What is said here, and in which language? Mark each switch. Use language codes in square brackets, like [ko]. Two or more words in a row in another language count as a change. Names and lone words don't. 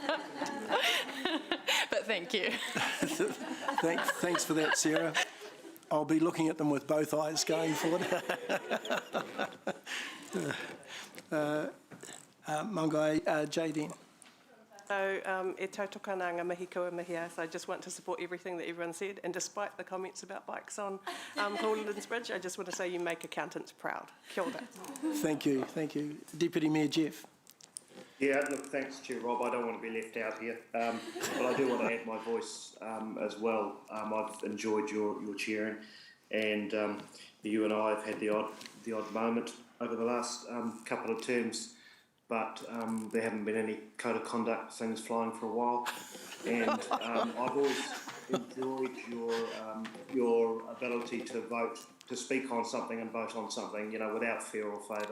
[en] But thank you. Thanks for that, Sarah. I'll be looking at them with both eyes going forward. Mangai Jadine. So, [mi] e tautoko nā ngā mihi kua mihia, [en] so I just want to support everything that everyone said, and despite the comments about bikes on Hawlands Bridge, I just want to say you make accountants proud. [mi] Kia ora. [en] Thank you, thank you. Deputy Mayor Jeff. Yeah, look, thanks, Chair Rob. I don't want to be left out here, but I do want to add my voice as well. I've enjoyed your chairing, and you and I have had the odd moment over the last couple of terms, but there haven't been any code of conduct things flying for a while, and I've always enjoyed your ability to vote, to speak on something and vote on something, you know, without fear or favour.